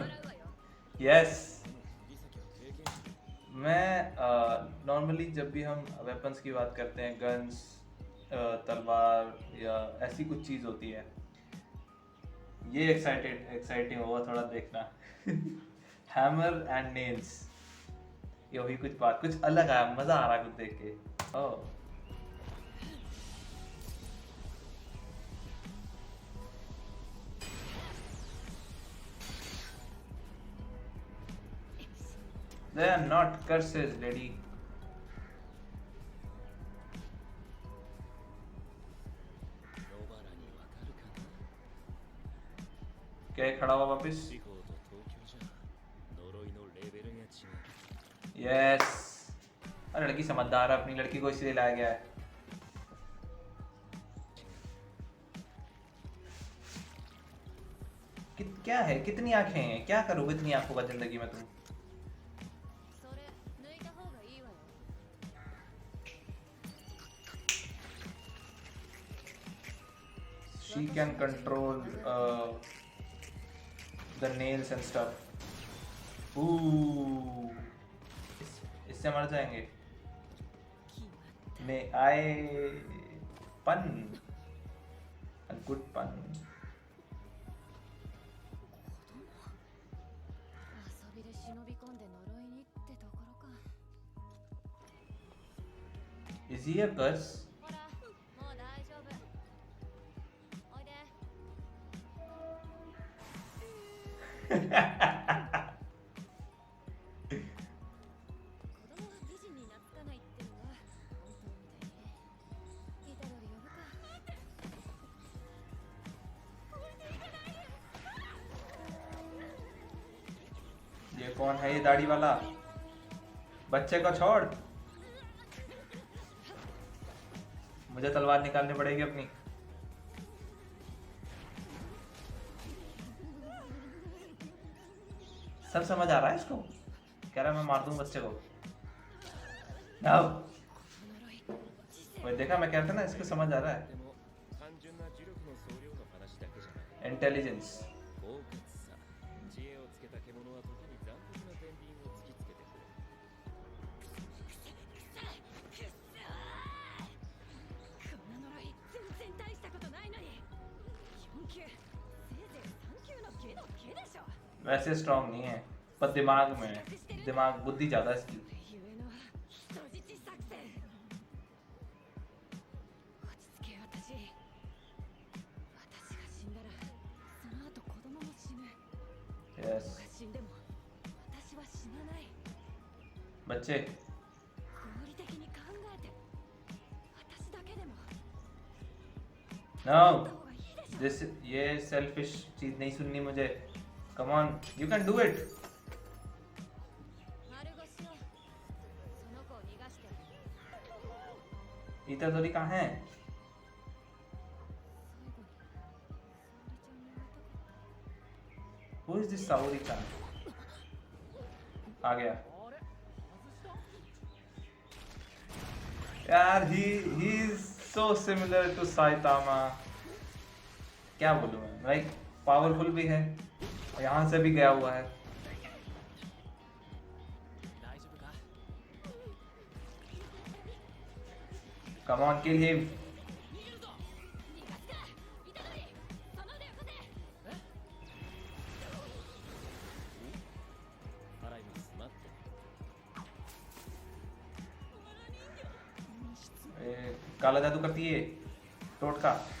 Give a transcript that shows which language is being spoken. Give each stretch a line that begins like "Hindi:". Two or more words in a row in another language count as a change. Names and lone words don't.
Japanese: 笑うわよ。
English: यस
Japanese: リサキは経験してる。
Hindi: मैं नॉर्मली जब भी हम वेपन्स की बात करते हैं गन्स तलवार या ऐसी कुछ चीज़ होती है ये एक्साइटिंग होगा थोड़ा देखना
English: hammer and nails
Hindi: ये हुई कुछ बात कुछ अलग आया मज़ा आ रहा कुछ देख के ओह
English: They are not curses, lady.
Japanese: 野原にわかるかな。
Hindi: क्या ये खड़ा हुआ वापिस
Japanese: 地方と東京じゃ呪いのレベルが違う。
Hindi: यस अरे लड़की समझदार है अपनी लड़की को इसलिए लाया गया है क्या है कितनी आंखें हैं क्या करोगे इतनी आंखों का जिंदगी में तुम
Japanese: それ抜いた方がいいわよ。
English: she can control the nails and stuff Ooh,
Hindi: इससे मर जाएंगे ने आए
English: pun. A good pun.
Japanese: 遊びで忍び込んで呪いにってところか。
English: Is he a curse?
Japanese: ほら、もう大丈夫。おいで。子供は美人に懐かないってのは本当みたいね。イタドリ呼ぶか。
Hindi: ये कौन है ये दाढ़ी वाला? बच्चे को छोड़, मुझे तलवार निकालनी पड़ेगी अपनी। सब समझ आ रहा है इसको, कह रहा है मैं मार दूं बच्चे को। अब वो देखा, मैं कहता ना इसको समझ आ रहा है।
Japanese: でも単純な呪力の総量の話だけじゃない。
English: इंटेलिजेंस।
Japanese: 狡猾さ、知恵をつけた獣は時に残酷な天秤を突きつけてくる。こんな呪い全然大したことないのに。4級、せいぜい3級の下の下でしょ。
Hindi: वैसे स्ट्रांग नहीं है, पर दिमाग में है। दिमाग बुद्धि ज्यादा है इसकी।
Japanese: ゆえの人質作戦。落ち着け私。私が死んだらその後子供も死ぬ。
English: यस
Japanese: 子が死んでも私は死なない。
Hindi: बच्चे,
Japanese: 合理的に考えて私だけでも
English: नो
Japanese: た方がいいでしょ。
Hindi: दिस, ये सेल्फिश चीज नहीं सुननी मुझे।
English: come on, you can do it.
Japanese: 丸腰のその子を逃がして。
Hindi: इतादोरी कहाँ है?
Japanese: 最後に
English: Who is this Saori chan?
Hindi: आ गया यार।
English: he is so similar to Saitama।
Hindi: क्या बोलूं मैं,
English: like powerful
Hindi: भी है और यहाँ से भी गया हुआ है।
Japanese: 大丈夫か？
English: Come on, kill him।
Japanese: 逃げるぞ。逃がすか。イタドリ、その腕を貸せ。払います。待って。
Hindi: काला जादू करती है, टोटका।